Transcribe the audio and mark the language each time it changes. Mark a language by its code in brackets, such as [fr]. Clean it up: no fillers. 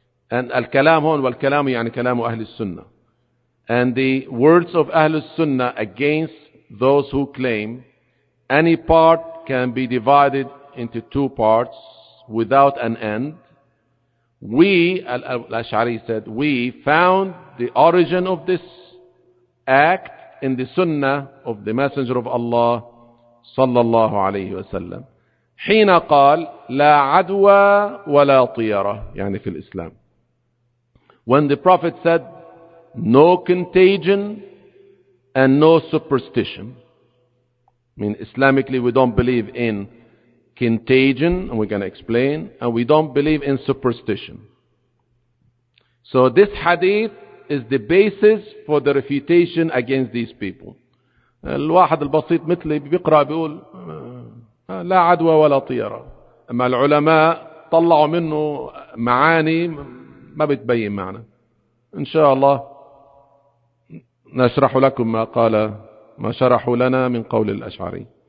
[en] and [ar] al-kalam hon wal-kalam yani kalam ahl as-sunnah, [en] and the words of ahl as-sunnah against those who claim any part can be divided into two parts without an end, we al-ash'ari said we found the origin of this act in the sunnah of the messenger of Allah [ar] صلى الله عليه وسلم حين قال لا عدوى ولا طيرة يعني في الإسلام. [en] When the prophet said no contagion and no superstition. I mean, Islamically we don't believe in contagion, and we're going to explain, and we don't believe in superstition. So this hadith is the basis for the refutation against these people. [ar] الواحد البسيط مثلي بيقرأ بيقول لا عدوى ولا طيرة. أما العلماء طلعوا منه معاني ما بتبين معنى. إن شاء الله نشرح لكم ما قال ما شرحوا لنا من قول الأشعري.